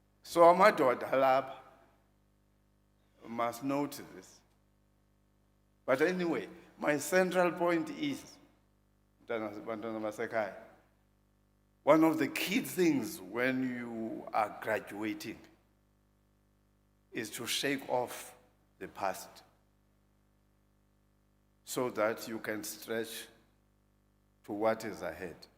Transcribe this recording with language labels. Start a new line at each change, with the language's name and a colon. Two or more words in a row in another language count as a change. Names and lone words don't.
English: So
Zulu: amadoda lapha
English: must note this. But anyway, my central point is,
Zulu: bantwana basekhaya,
English: one of the key things when you are graduating is to shake off the past so that you can stretch to what is ahead.